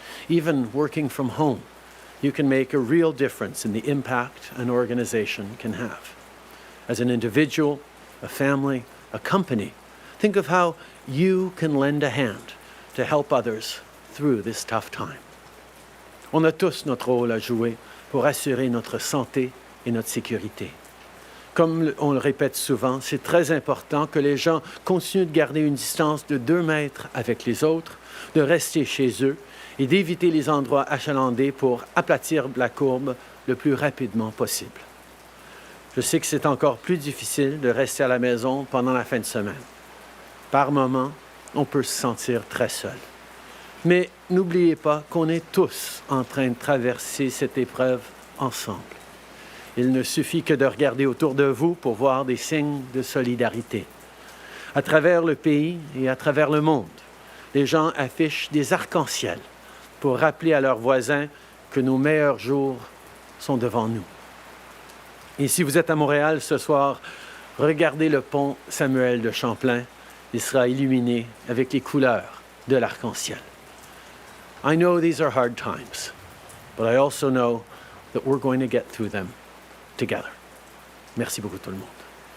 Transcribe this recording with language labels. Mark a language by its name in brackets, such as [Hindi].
[English] Even working from home, you can make a real difference in the impact an organization can have. As an individual, a family, a company, think of how you can lend a hand to help others through this tough time. [French] On a tous notre rôle à jouer pour assurer notre santé et notre sécurité. Comme on le répète souvent, c'est très important que les gens continuent de garder une distance de 2 mètres avec les autres, de rester chez eux et d'éviter les endroits achalandés pour aplatir la courbe le plus rapidement possible. Je sais que c'est encore plus difficile de rester à la maison pendant la fin de semaine. Par moments, on peut se sentir très seul. Mais n'oubliez pas qu'on est tous en train de traverser cette épreuve ensemble. Il ne suffit que de regarder autour de vous pour voir des signes de solidarité. À travers le pays et à travers le monde, les gens affichent des arcs-en-ciel pour rappeler à leurs voisins que nos meilleurs jours sont devant nous. Et si vous êtes à Montréal ce soir, regardez le pont Samuel de Champlain. Il sera illuminé avec les couleurs de l'arc-en-ciel. [English] I know these are hard times, but I also know that we're going to get through them together. [French] Merci beaucoup tout le monde.